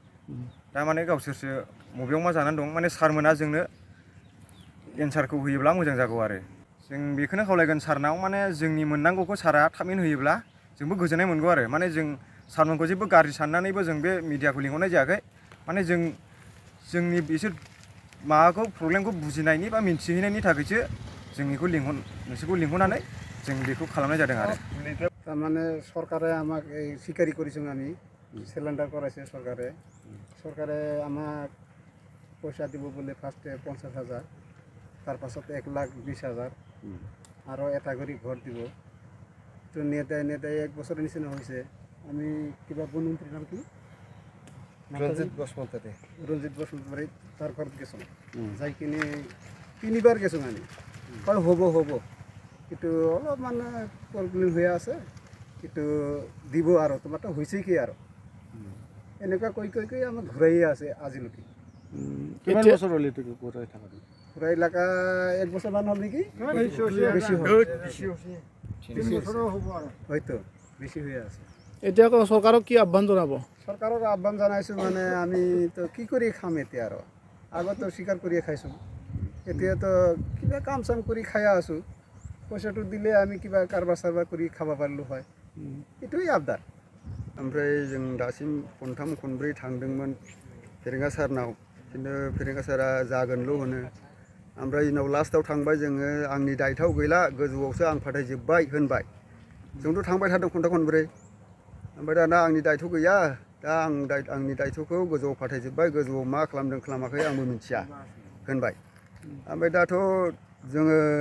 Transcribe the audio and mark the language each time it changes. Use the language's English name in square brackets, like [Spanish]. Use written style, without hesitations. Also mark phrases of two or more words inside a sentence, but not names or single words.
[Bodo] दा माने गावसोरसो बबेयाव मा जानानै दं माने सारमोना जोंनो एन्सारखौ होयोब्ला मोजां जागौ आरो जों बेखौनो खावलायगोन सारनाव माने जोंनि मोननांगौखौ सारा थाबैनो होयोब्ला जोंबो गोजोननाय मोनगौ आरो माने जों सारमोनखौ जेबो गाज्रि साननानैबो जों बे मिडियाखौ लिंहरनाय जायाखै माने जोंनि बिसोर माबाखौ प्रब्लेमखौ बुजिनायनि बा मिन्थिहैनायनि थाखायसो जों नोंसोरखौ लिंहरनानै जों बेखौ खालामनाय जादों आरो [Bangla] তারমানে সরকারে আমাক এই স্বীকারই করেছেন আমি সিলিন্ডার করাইছে সরকারে আমাক পয়সা দিব বলে ফার্স্টে 50,000 তার পাছত 1,20,000 আরও এটা করে ঘর দিব তো নিয়ে দেয় 1 বছরের নিচে হয়েছে আমি কিবা বনমন্ত্রীর নাম কি রঞ্জিত বসুমতারি তার ঘর গেছো যাই কিনে 3বার গেছো আমি কয় হব কিন্তু অলপ মানে প্রবলেম হয়ে আছে কিন্তু দিব আর তোমারটা হয়েছে কি আর [Assamese] এনেকুৱা কৈ আমাক ঘূৰাই আছে আজিলৈকে কিমান বছৰ হ'ল এইটো ঘূৰাই থকা ঘূৰাই লাগা 1 বছৰমান হ'ল নেকি বেছি হয়তো বেছি হৈ আছে এতিয়া চৰকাৰক কি আহ্বান জনাব চৰকাৰক আহ্বান জনাইছোঁ মানে আমি তো কি কৰি খাম এতিয়া আৰু আগত তো স্বীকাৰ কৰিয়ে খাইছোঁ এতিয়া তো কিবা কাম চাম কৰি খাই আছোঁ পয়সাটো দিলে আমি কিবা [Bangla] কারবার সারবার করে খাওয়া পারলো [Assamese] হয় এটাই আবদার [Bodo] ओमफ्राय जों दासिम खनथाम खनब्रै थांदोंमोन फेरेंगा सारनाव खिन्थु फेरेंगा सारा जागोनल' होनो ओमफ्राय उनाव लास्टआव थांबाय जोङो आंनि दायथ'आव गैला गोजौआवसो आं फाथायजोब्बाय होनबाय जोंथ' थांबाय थादों खनथाम खनब्रै ओमफ्राय दाना आंनि दायथ' गैया दा आंनि दायथ'खौ गोजौआव फाथायजोब्बाय गोजौआव मा खालामदों खालामाखै आंबो मिथिया होनबाय ओमफ्राय दाथ' जोङो